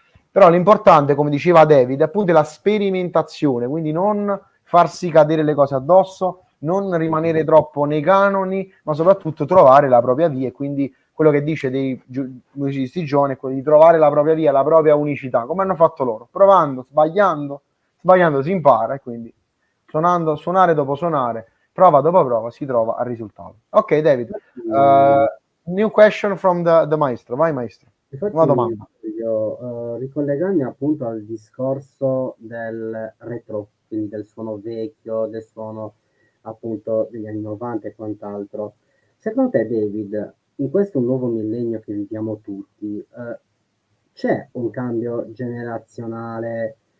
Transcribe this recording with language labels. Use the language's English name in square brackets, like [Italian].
[Italian] Però l'importante, come diceva David, appunto è la sperimentazione, quindi non farsi cadere le cose addosso, non rimanere troppo nei canoni, ma soprattutto trovare la propria via, e quindi quello che dice dei musicisti giovani è quello di trovare la propria via, la propria unicità, come hanno fatto loro, provando, sbagliando si impara, e quindi suonare dopo suonare, prova dopo prova si trova al risultato. [English] Ok, David, new question from the maestro. [Italian] Vai, maestro. Una domanda. Ricollegarmi appunto al discorso del retro, quindi del suono vecchio, del suono appunto degli anni 90 e quant'altro. Secondo te, David, in questo nuovo millennio che viviamo tutti, c'è un cambio generazionale?